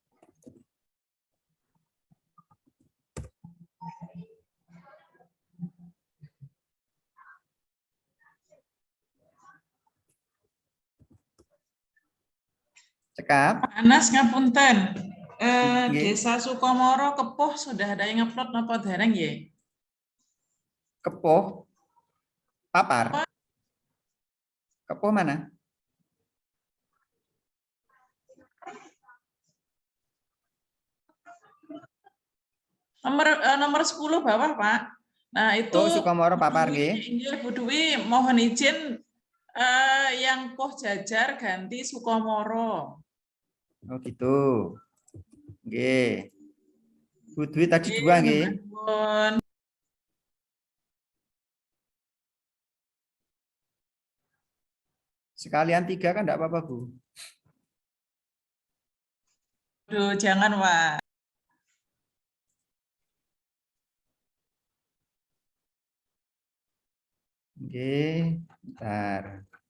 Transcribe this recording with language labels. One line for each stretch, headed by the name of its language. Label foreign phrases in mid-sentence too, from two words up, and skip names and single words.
Javanese: Cekap. Anas ngapunten. Nggih.
Indonesian: Desa Sukomoro Kepuh sudah ada yang upload
Javanese: napa dereng
Indonesian: ya? Kepuh. Papar. Kepuh mana? Nomor 10 bawah, Pak. Nah, itu Oh, Sukomoro Papar nggih.
Javanese: Inggih Bu Dwi,
Indonesian: mohon izin yang Poh Jajar ganti Sukomoro. Oh, gitu.
Javanese: Nggih.
Indonesian: Bu Dwi tadi 2 nggih.
Javanese: Ampun.
Indonesian: Sekalian 3 kan enggak apa-apa, Bu. Aduh, jangan, Pak. Oke, bentar.